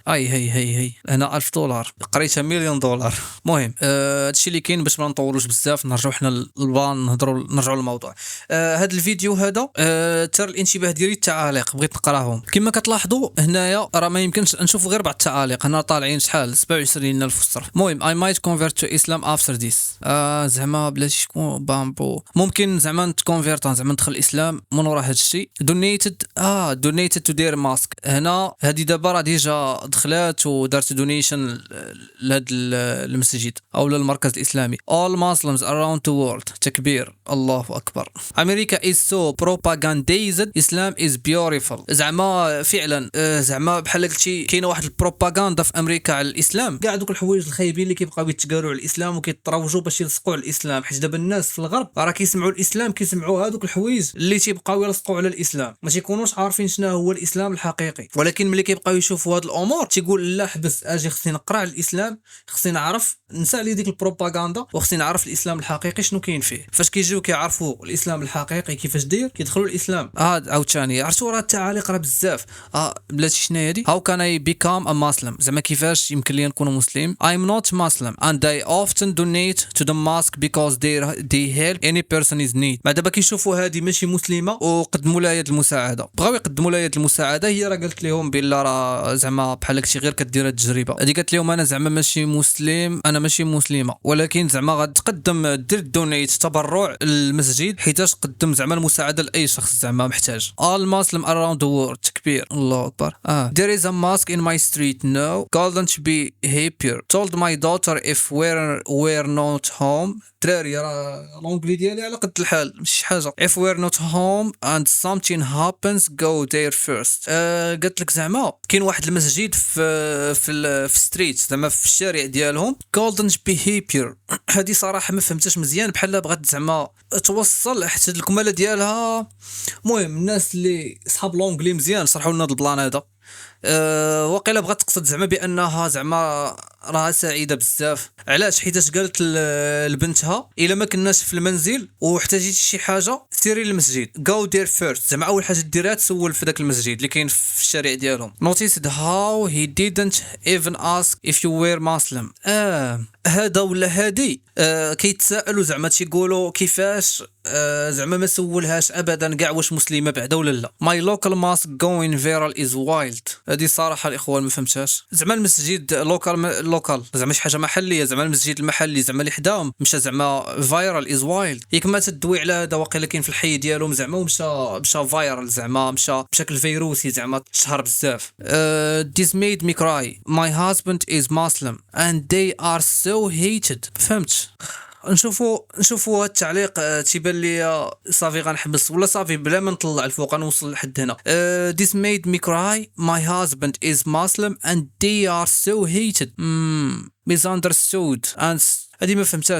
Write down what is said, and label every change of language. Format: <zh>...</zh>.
<ar>هي هنا $1000 قريتها $1,000,000. المهم هادشي اللي كاين باش ما نطولوش بزاف نرجعوا حنا للبلان نرجعوا للموضوع. هذا الفيديو هذا ترى الانتباه ديالي التعاليق بغيت نقراهم. كما كتلاحظوا هنايا راه ما يمكنش نشوفوا غير بعض التعاليق، هنا طالعين شحال 27,000 وصرف. المهم</ar> <en>I might convert to Islam after this.</en> <ar>زعما بلاتي شكون بامبو ممكن زعما نتكونفيرت زعما ندخل الاسلام من ورا هذا الشيء. دونيتد تو دير ماسك. هنا هذه دابا راه ديجا دخلات ودارت دونيشن لهذا المسجد او للمركز الاسلامي.</ar> <en>all Muslims around the world.</en> <ar>تكبير الله اكبر.</ar> <en>America is so propagandized. Islam is beautiful.</en> <ar>زعما فعلا زعما بحال قلتي كاينه واحد البروباغندا في امريكا على الاسلام. كاع دوك الحوايج الخايبين اللي كيبقاو يتقالوا على الاسلام وكيتروجوا باش يلصقوا على الاسلام، حيت دابا الناس في الغرب راه كيسمعوا الاسلام كيسمعوا هذوك الحوايج اللي تيبقاو يلصقوا على الاسلام، ما تيكونوش عارفين شنو هو الاسلام الحقيقي. ولكن ملي كيبقاو يشوفوا هاد الامور تيقول لا حبس اجي خصني نقرا على الاسلام، خصني نعرف نسى على ديك البروباغندا وخصني نعرف الاسلام الحقيقي شنو كاين فيه. فاش كيجيو كيعرفوا الاسلام الحقيقي كيفاش داير كيدخلوا الاسلام. عاوتاني عرفتوا راه التعاليق راه بزاف. بلاتي شنو هادي</ar> <en>how can I become a Muslim</en> <ar>زعما كيفاش يمكن لي نكون مسلم.</ar> <en>I'm not Muslim and I often donate to the mosque because they help any person is need.</en> <ar>بعد دابا كيشوفوا هذه ماشي مسلمه وقدموا لها يد المساعده، بغاو يقدموا لها يد المساعده. هي راه قالت لهم بلا راه زعما بحال هكشي غير كدير التجربه. هذه قالت لهم انا زعما ماشي مسلم، انا ماشي مسلمه، ولكن زعما غتقدم دير دونيت تبرع للمسجد حيتاش قدم زعما المساعده لاي شخص زعما محتاج.</ar> <en>all Muslim around the world.</en> <ar>تكبير الله اكبر.</ar> <en>there is a mosque in my street now. couldn't be happier. told my daughter if we're not home.</en> <ar>دراري راه لونجلي ديالي على قد الحال ماشي حاجه.</ar> <en>if we're not home and something happens go there first.</en> <ar>قالت لك زعما كاين واحد المسجد في ستريت زعما في الشارع ديالهم.</ar> <en>couldn't be happier.</en> <ar>هذه صراحه ما فهمتش مزيان، بحال بغات زعما توصل حتى الكماله ديالها. المهم الناس اللي صحاب لونجلي مزيان شرحوا لنا هذا البلان هذا. وقيلا بغات تقصد زعما بانها زعما راها سعيده بزاف. علاش؟ حيتاش قالت لبنتها الا ما كناش في المنزل واحتاجيتي شي حاجه سيري للمسجد</ar> <en>go there first.</en> <ar>زعما اول حاجه ديرها تسول في داك المسجد اللي كاين في الشارع ديالهم.</ar> <en>noticed how he didn't even ask if you were Muslim.</en> <ar>هذا ولا هادي كيتسائلوا زعما تيقولوا كيفاش زعما ما سولهاش ابدا كاع واش مسلمه بعدا ولا لا.</ar> <en>my local mosque going viral is wild.</en> <ar>هذه صراحه الاخوان ما فهمتهاش. زعما المسجد لوكال زعما شي حاجه محليه، زعما المسجد المحلي زعما اللي حداهم مشى زعما</ar> <en>Viral as wild.</en> <ar>ياك ما تدوي على هذا واقيلا كاين في الحي ديالهم زعما ومشى فايرال زعما مشى بشكل فيروسي زعما تشهر بزاف.</ar> <en>this made me cry. my husband is Muslim and they are so hated.</en> <ar>فهمت نشوفوا هاد التعليق. تيبان لي صافي غنحبس ولا صافي بلا ما نطلع الفوق غنوصل لحد هنا.</ar> <en>This made me cry. My husband is Muslim and they are so hated. Misunderstood and</en> <ar>هادي ما فهمتها.</ar>